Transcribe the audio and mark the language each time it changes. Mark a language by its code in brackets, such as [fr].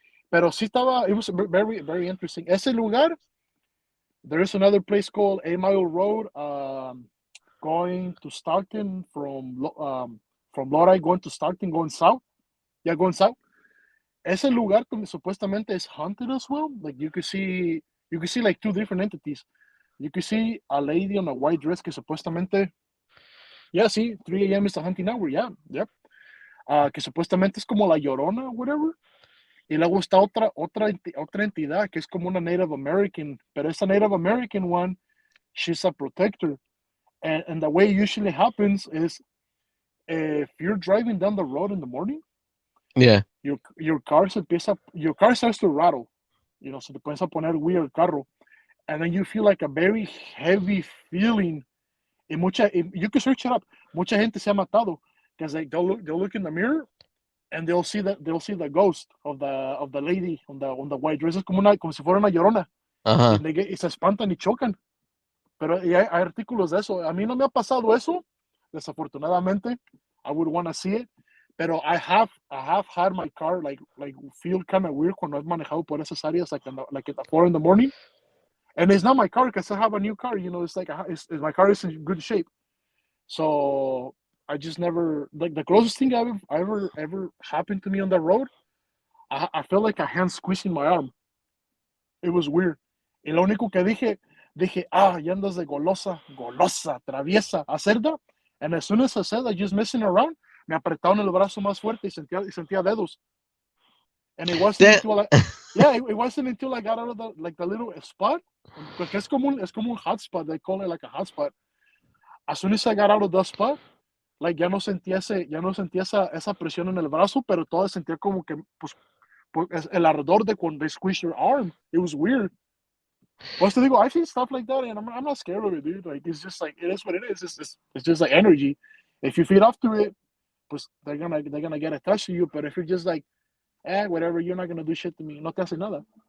[es] Pero sí estaba, [en] it was very, very interesting. [es] Ese lugar, [en] there is another place called 8 Mile Road, going to Stockton from Lodi, going to Stockton, going south. Yeah, going south. [es] Ese lugar supuestamente [en] is haunted as well. Like you could see like two different entities. You could see a lady on a white dress [es] que supuestamente, [en] yeah, see, 3 a.m. is the hunting hour, yeah, yep. [es] Que supuestamente es como la Llorona, [en] whatever. [es] Y luego está otra entidad que es como una Native American, pero esa Native American [en] one, she's a protector. And the way it usually happens is if you're driving down the road in the morning, Yeah. your car starts to rattle, [es] se te comienza a poner weird el carro, [en] and then you feel like a very heavy feeling. You can search it up. [es] Mucha gente se ha matado [en] because they'll look in the mirror and they'll see the ghost of the lady on the white dress. [es] Es como si fuera una llorona. Uh-huh. Y se espantan y chocan. Pero hay artículos de eso. A mí no me ha pasado eso, Desafortunadamente, [en] I would want to see it. [es] Pero [en] I have had my car like feel kind of weird [es] cuando he manejado por esas áreas [en] like at 4 in the morning. And it's not my car because I have a new car. It's like my car is in good shape. So I just never like the closest thing ever happened to me on the road. I felt like a hand squeezing my arm. It was weird. [es] Y lo único que dije, ya andas de golosa, traviesa, acerda. [en] And as soon as I said that, just messing around, [es] me apretaron el brazo más fuerte y sentía dedos. [en] And it wasn't That, until it wasn't until I got out of the little spot, [es] porque es como un [en] hot spot. They call it like a hot spot. As soon as I got out of the spot, like [es] ya no sentía esa presión en el brazo, pero todo sentía como que pues el ardor de cuando [en] they squish your arm. It was weird. [es] Pues te digo, [en] I see stuff like that, and I'm not scared of it, dude. Like it's just like it is what it is. It's just like energy. If you feed off to it, [es] pues [en] they're gonna get attached to you. But if you're just like, whatever, you're not gonna do shit to me. [es] No te hace nada.